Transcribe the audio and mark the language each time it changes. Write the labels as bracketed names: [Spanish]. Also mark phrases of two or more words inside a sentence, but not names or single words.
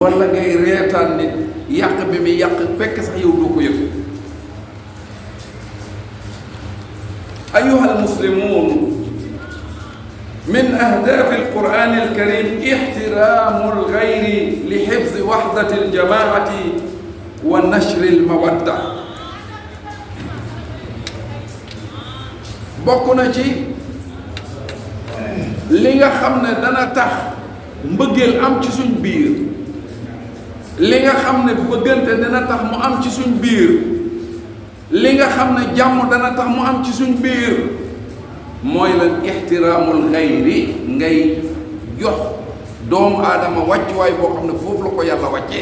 [Wolof] wala ngay reetaan nit yàq bi muy yàq fekk sax yow doo ko yëg. [Arabic] أيها المسلمون من أهداف القرآن الكريم احترام الغير لحفظ وحدة الجماعة ونشر المودة. [Wolof] bokk na ci li nga xam ne dana tax mbëggeel am ci suñ biir, li nga xam ne bëggante dana tax mu am ci suñ biir, li nga xam ne jàmm dana tax mu am ci suñ biir, mooy lan [Arabic] احترام الغير, [Wolof] ngay jox doomu aadama wàccuwaay boo xam ne foofu la ko yàlla wàccee.